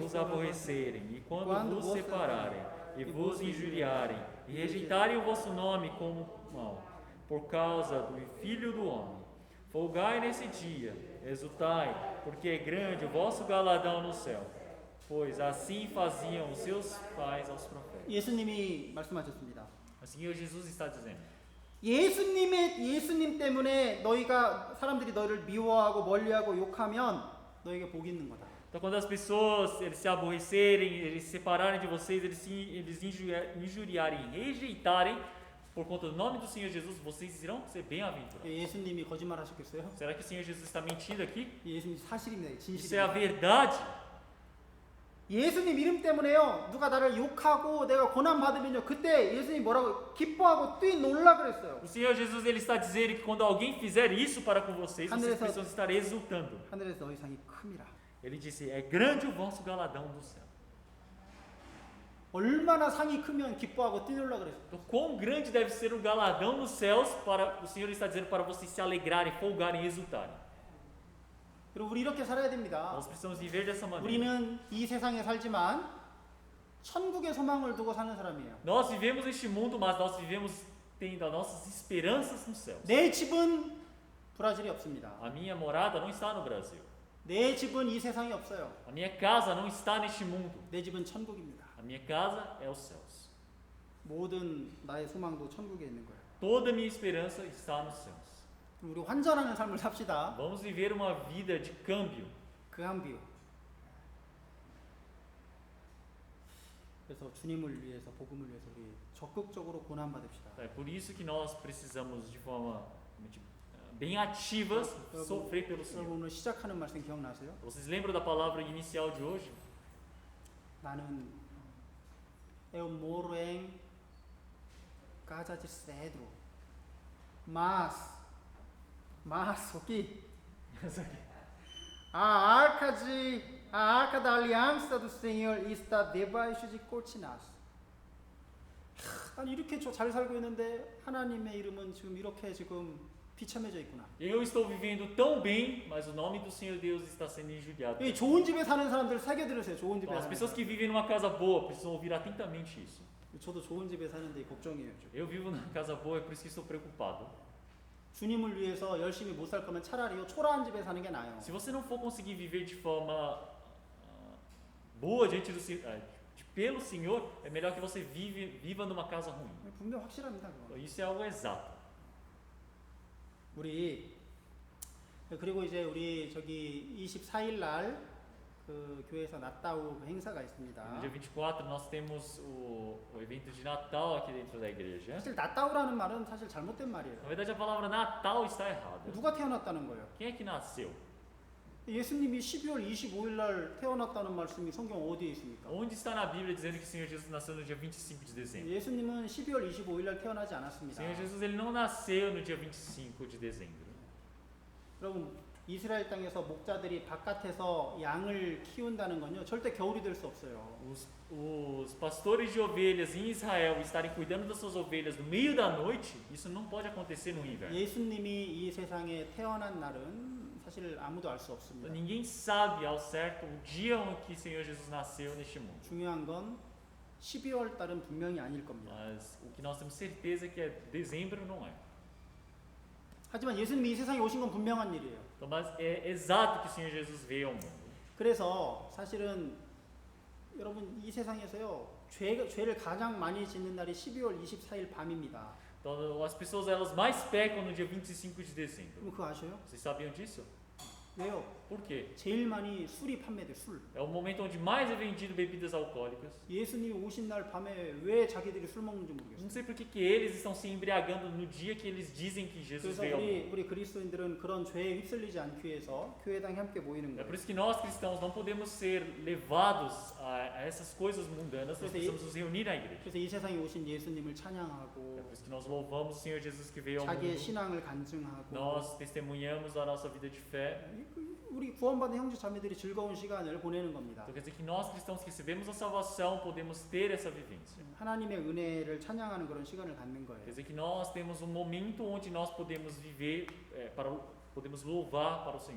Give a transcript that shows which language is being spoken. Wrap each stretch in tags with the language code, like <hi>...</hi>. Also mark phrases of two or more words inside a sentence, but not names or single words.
<pt>vos aborrecerem e quando vos separarem e vos injuriarem e rejeitarem o vosso nome como mal, por causa do Filho do Homem. Folgai nesse dia, exultai, porque é grande o vosso galardão no céu, pois assim faziam os seus pais aos profetas.</pt> <ko>예수님이 말씀하셨습니다.</ko> <pt>O Senhor Jesus está dizendo:</pt> <ko>예수님 때문에 사람들이 너희를 미워하고 멀리하고 욕하면 너에게 복이 있는 거다.</ko> <pt>Então, quando as pessoas eles se aborrecerem, eles se separarem de vocês, eles injuriarem, rejeitarem por conta do nome do Senhor Jesus, vocês irão ser bem-aventurados.</pt> <ko>예수님이 거짓말하셨겠어요?</ko> <pt>Será que o Senhor Jesus está mentindo aqui?</pt> <ko>예수님 사실입니다.</ko> <pt>Isso é a</pt> <ko>진실입니다.</ko> <pt>verdade.</pt> <ko>예수님 이름 때문에요. 누가 나를 욕하고 내가 고난 받으면요. 그때 예수님이 뭐라고 기뻐하고 뛰놀라 그랬어요.</ko> <pt>O Senhor Jesus ele está dizendo que quando alguém fizer isso para com vocês, vocês</pt> <ko>하늘에서-</ko> <pt>precisam estar exultando.</pt> <ko>하늘에서 너희 상이 큽니다.</ko> <pt>Ele disse: é grande o vosso galardão do céu.</pt> <ko>얼마나 상이 크면 기뻐하고 뛰놀라 그랬어요.</ko> <pt>Então, quão grande deve ser o galardão nos céus para o Senhor está dizendo para vocês se alegrarem, folgarem, exultarem.</pt> <ko>그리고 우리 이렇게 살아야 됩니다.</ko> <pt>Nós precisamos viver dessa maneira.</pt> <ko>우리는 이 세상에 살지만 천국의 소망을 두고 사는 사람이에요.</ko> <pt>Nós vivemos neste mundo, mas nós vivemos tendo as nossas esperanças nos céus.</pt> <ko>내 집은 브라질이 없습니다.</ko> <pt>A minha morada não está no Brasil.</pt> <ko>내 집은 이 세상에 없어요.</ko> <pt>A minha casa não está neste mundo.</pt> <ko>내 집은 천국입니다.</ko> <pt>A minha casa é os céus.</pt> <ko>모든 나의 소망도 천국에 있는 거예요.</ko> <pt>Toda a minha esperança está nos céus.</pt> <ko>그럼 우리 환전하는 삶을 삽시다.</ko> <pt>Vamos viver uma vida de câmbio.</pt> <ko>그 한 비유. 그래서 주님을 위해서, 복음을 위해서 우리 적극적으로 고난 받읍시다.</ko> <pt>É por isso que nós precisamos de forma bem ativas sofrer pelo Senhor.</pt> <ko>여러분 오늘 시작하는 말씀 기억나세요?</ko> <pt>Vocês lembram da palavra inicial de hoje? 나는 eu moro em casa de cedro, mas Mas o que? A arca da aliança do Senhor está debaixo de cortinas.</pt> <ko>아니 이렇게 잘 살고 있는데 하나님의 이름은 지금 이렇게 지금 비참해져 있구나.</ko> <pt>Eu estou vivendo tão bem, mas o nome do Senhor Deus está sendo injuriado.</pt> <ko>이 좋은 집에 사는 사람들 새겨 들으세요. 좋은 집에</ko> <pt>As</pt> <ko>사는</ko> <pt>pessoas</pt> <ko>사람.</ko> <pt>que vivem numa casa boa precisam ouvir atentamente isso.</pt> <ko>저도 좋은 집에 사는데 걱정이에요.</ko> <pt>Eu vivo numa casa boa, é por isso que estou preocupado.</pt> <ko>주님을 위해서 열심히 못 살 거면 차라리 초라한 집에 사는 게 나아요.</ko> <pt>Se você não for conseguir viver de forma boa diante do pelo Senhor, é melhor que você viva numa casa ruim.</pt> <ko>분명 확실합니다. 그거.</ko> <pt>Isso é algo exato.</pt> <ko>그리고 이제 우리 저기 24일 날 그 교회에서 나따우 행사가 있습니다.</ko> <pt>No dia 24 nós temos o evento de Natal aqui dentro da igreja.</pt> <ko>사실 나따우라는 말은 사실 잘못된 말이에요.</ko> <pt>Na verdade a palavra Natal está errada.</pt> <ko>누가 태어났다는 거예요?</ko> <pt>Quem é que nasceu?</pt> <ko>예수님이 12월 25일 날 태어났다는 말씀이 성경 어디에 있습니까?</ko> <pt>Onde está na Bíblia dizendo que o Senhor Jesus nasceu no dia 25 de dezembro?</pt> <ko>예수님은 12월 25일 날 태어나지</ko> <pt>O</pt> <ko>않았습니다.</ko> <pt>Senhor Jesus ele não nasceu no dia 25 de dezembro.</pt> <ko>여러분 이스라엘 땅에서 목자들이 바깥에서 양을 키운다는 건요 절대 겨울이 될 수 없어요.</ko> <pt>Os pastores de ovelhas em Israel estarem cuidando das suas ovelhas no meio da noite, isso não pode acontecer no inverno.</pt> <ko>예수님이 이 세상에 태어난 날은 사실 아무도 알 수 없습니다.</ko> <pt>Ninguém sabe ao certo o dia em que o Senhor Jesus nasceu neste mundo.</pt> <ko>중요한 건 12월 달은 분명히 아닐 겁니다.</ko> <pt>Mas o que nós temos certeza é que é dezembro não é.</pt> <ko>하지만 예수님이 이 세상에 오신 건 분명한 일이에요.</ko> <pt>Então, mas é exato que o Senhor Jesus veio ao mundo.</pt> <ko>그래서 사실은 여러분 이 세상에서요 죄를 가장 많이 짓는 날이 12월 24일 밤입니다.</ko> <pt>Então as pessoas elas mais pecam no dia 25 de dezembro.</pt> <ko>그럼 그거 아셔요?</ko> <pt>Vocês sabiam disso?</pt> <ko>왜요?</ko> <pt>Por quê?</pt> <ko>제일 많이 술이 판매돼 술.</ko> <pt>É o momento onde mais é vendido bebidas alcoólicas.</pt> <ko>예수님이 오신 날 밤에 왜 자기들이 술 먹는지 모르겠어요.</ko> <pt>Não sei por que eles estão se embriagando no dia que eles dizem que Jesus</pt> <ko>그래서</ko> <pt>veio ao mundo.</pt> <ko>우리 그리스도인들은 그런 죄에 휩쓸리지 않기 위해서 교회당에 함께 모이는</ko> <pt>É</pt> <ko>거예요.</ko> <pt>por isso que nós cristãos não podemos ser levados a essas coisas mundanas, nós precisamos nos reunir na igreja.</pt> <ko>그래서 이 세상에 오신 예수님을</ko> <pt>É</pt> <ko>찬양하고</ko> <pt>por isso que nós louvamos o Senhor Jesus que veio ao</pt> <ko>자기의</ko> <pt>mundo.</pt> <ko>신앙을 간증하고</ko> <pt>Nós testemunhamos a nossa vida de fé.</pt> <ko>우리 구원받은 형제 자매들이 즐거운 시간을 보내는 겁니다.</ko> <pt>Então quer dizer que nós cristãos que recebemos a salvação podemos ter essa vivência.</pt> <ko>하나님의 은혜를 찬양하는 그런 시간을 갖는 거예요.</ko> <pt>Quer dizer que nós temos um momento onde nós podemos viver, podemos louvar para o Senhor.</pt>